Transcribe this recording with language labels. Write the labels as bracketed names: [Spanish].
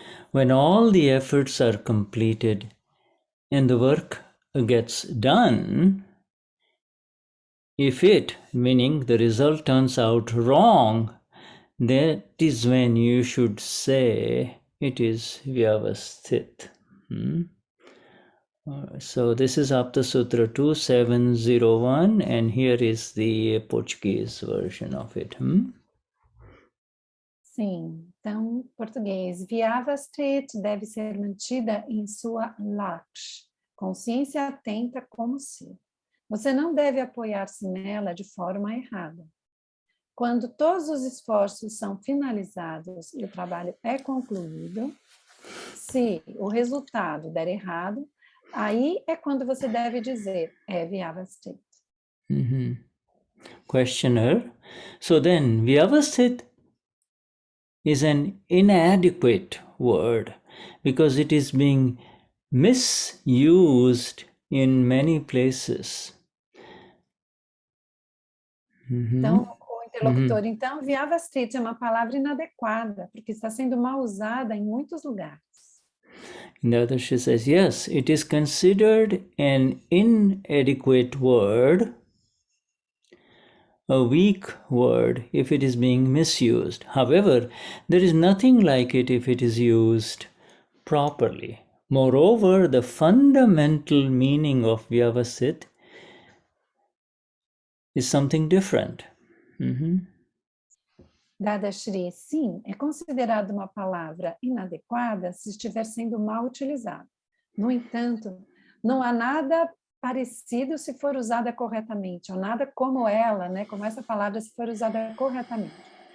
[English] When all the efforts are completed and the work gets done, if it, meaning the result, turns out wrong, that is when you should say it is Vyavasthit. So this is Aptasutra 2701, and here is the Portuguese version of it. [Portuguese] Sim, então, português. Vyavasthit deve ser mantida em sua laksh, consciência atenta como ser. Você não deve apoiar-se nela de forma errada. Quando todos os esforços são finalizados e o trabalho é concluído, se o resultado der errado, aí é quando você deve dizer, é Vyavasthit. [English] Questioner. So then, Vyavasthit is an inadequate word because it is being misused in many places. [Portuguese] Então, o interlocutor, então, Vyavasthit é uma palavra inadequada, porque está sendo mal usada em muitos lugares. [English] Dadashri says, yes, it is considered an inadequate word, a weak word, if it is being misused. However, there is nothing like it if it is used properly. Moreover, the fundamental meaning of Vyavasthit is something different. [Portuguese] Dadashri, sim, é considerado uma palavra inadequada se estiver sendo mal utilizada. No entanto, não há nada parecido se for usada corretamente, ou nada como ela, né, como essa palavra se for usada corretamente.